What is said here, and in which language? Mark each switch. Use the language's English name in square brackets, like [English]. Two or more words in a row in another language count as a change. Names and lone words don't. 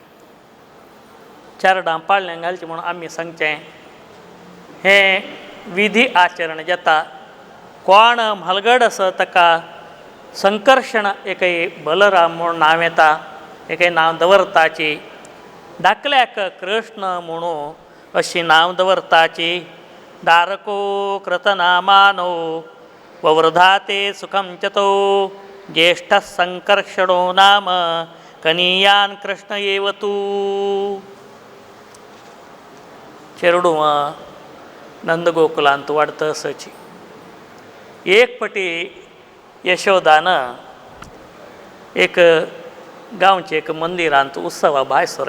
[Konkani] चरडां पाळण्यां घालचें म्हूण आमी सांगचें हें विधी आचरण जाता कोण म्हालगड आसा ताका संकर्शण एकय बलराम म्हूण नांव येता एकय नांव दवरताची धाकल्याक कृष्ण म्हणू अशी नांव दवरताची [Sanskrit] दारको कृतनामानो ववृधाते सुखम चतो ज्येष्ठ संकर्षणो नाम कनीयान कृष्ण एव तू [Konkani] चेडू नंदगोकुलांत वाडता असची एक पटी यशोदान एक गांवचे एक मंदिरांत उत्सवा भायर